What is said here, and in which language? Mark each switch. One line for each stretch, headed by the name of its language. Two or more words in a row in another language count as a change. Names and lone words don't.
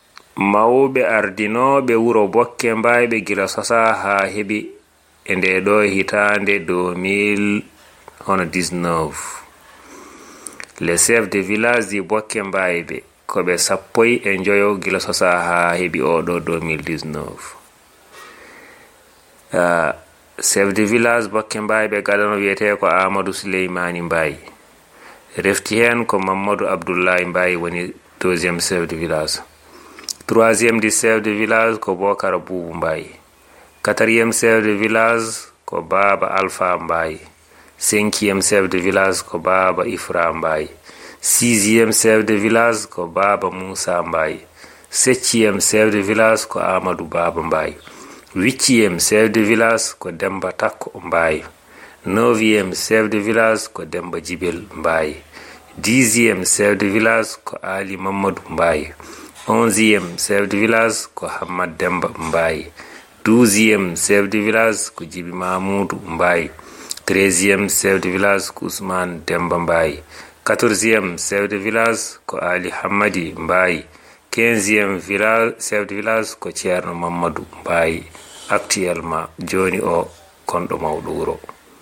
Fula: mawɓe ardinoɓe wuro Bokke Mbayɓe gila sosa ha heɓi e nde ɗo hitande 2019.
French: Les chefs de village
Fula: di Bokke Mbayɓe ko ɓe 15 gila sosa ha heɓi oɗo 2019.
French: Chef de village
Fula: Bokke Mbayɓe gaɗano wiyete ko Amadou Souleymani Mbaye. Refti hen ko Mamadou Abdoulaye Mbaye woni
French: deuxième chef de village. Troisième du chef de village
Fula: ko Bokara Boubou Mbaye.
French: Quatrième chef de village
Fula: ko Baba Alpha Mbaye.
French: Cinquième chef de village
Fula: ko Baba Ifra Mbaye.
French: Sixième chef de village
Fula: ko Baba Moussa Mbaye.
French: Septième chef de village
Fula: ko Amadou Baba Mbaye.
French: Huitième chef de village
Fula: ko Demba Takko Mbaye.
French: Neuvième chef de village
Fula: ko Demba Djibel Mbaye.
French: Dixième chef de village
Fula: ko Ali Mamadou Mbaye.
French: 11e chef de village
Fula: ko Hamad Demba Mbaye.
French: 12e chef de village
Fula: ko Djibi Mamoudou Mbaye.
French: 13e chef de village
Fula: ko Ousmane Demba Mbaye.
French: 14e chef de village
Fula: ko Ali Hamadi Mbaye.
French: 15e chef de village
Fula: ko Thierno Mamadou Mbaye. Actuellement joni o konɗo mawɗo wuro.